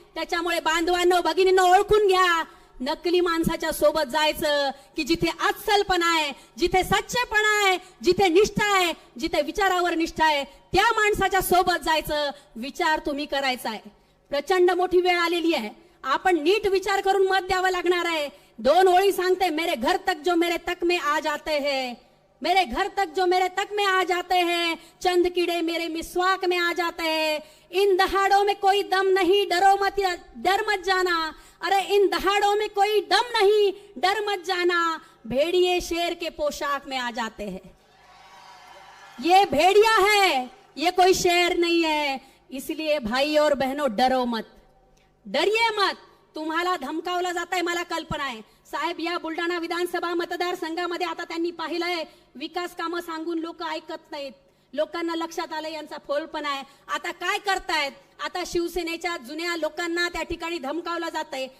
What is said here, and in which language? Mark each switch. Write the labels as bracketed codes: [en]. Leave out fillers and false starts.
[mr] त्याच्यामुळे बांधवांनो, भगिनींनो, ओळखून घ्या. नकली माणसाच्या सोबत जायचं की जिथे अस्सलपणा आहे, जिथे सच्चेपणा आहे, जिथे निष्ठा आहे, जिथे विचारावर निष्ठा आहे, त्या माणसाच्या सोबत जायचं. विचार तुम्ही करायचा आहे. प्रचंड मोठी वेळ आलेली आहे. आपण नीट विचार करून मत द्यावं लागणार आहे. 2 ओळी सांगते, [hi] मेरे घर तक जो मेरे तक में आ जाते हैं, मेरे घर तक जो मेरे तक में आ जाते हैं, चंद कीड़े मेरे मिसवाक में आ जाते हैं. इन दहाड़ों में कोई दम नहीं, डर मत जाना. अरे इन दहाड़ों में कोई दम नहीं, डर मत जाना. भेड़िए शेर के पोशाक में आ जाते हैं. ये भेड़िया है, ये कोई शेर नहीं है. इसलिए भाई और बहनों, डरो मत, डरिए मत. [mr] तुम्हाला धमकावलं जात आहे, मला कल्पना आहे. साहेब, या बुलढाणा विधानसभा मतदारसंघामध्ये आता त्यांनी पाहिलंय विकास कामं सांगून लोक ऐकत नाहीत. लोकांना लक्षात आलं यांचा फोलपणा आहे. आता काय करतायत? आता शिवसेनेच्या जुन्या लोकांना त्या ठिकाणी धमकावलं जातंय.